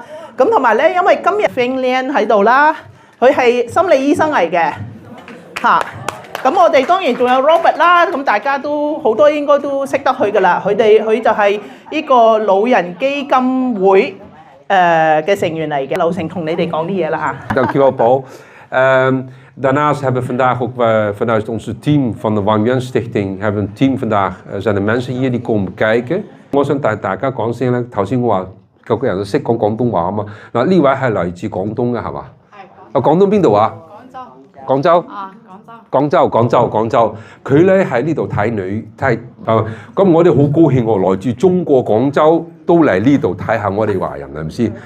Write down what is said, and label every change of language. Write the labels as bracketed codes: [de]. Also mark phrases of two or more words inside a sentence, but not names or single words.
[yue] 咁同埋咧，因為今日 Fing Lian 喺度啦，佢係心理醫生嚟嘅嚇。咁我哋當然仲有 Robert 啦，咁大家都好多應該都識得佢噶啦。佢就係呢個老人基金會嘅成員嚟嘅。劉成同你哋講啲嘢啦嚇。 [nl] Dankjewel Paul. Daarnaast hebben we vandaag ook vanuit ons team van de Wang Yuan Stichting hebben we een team vandaag. Zijn er mensen hier die komen kijken. [yue] 我想大家講先咧，頭先我話個個人都識講廣東話啊嘛。嗱呢位係嚟自廣東嘅係嘛？係。廣東邊度啊？廣州。廣州，佢咧喺呢度睇咁我哋好高興喎，來自中國廣州都嚟呢度睇下我哋華人係咪先？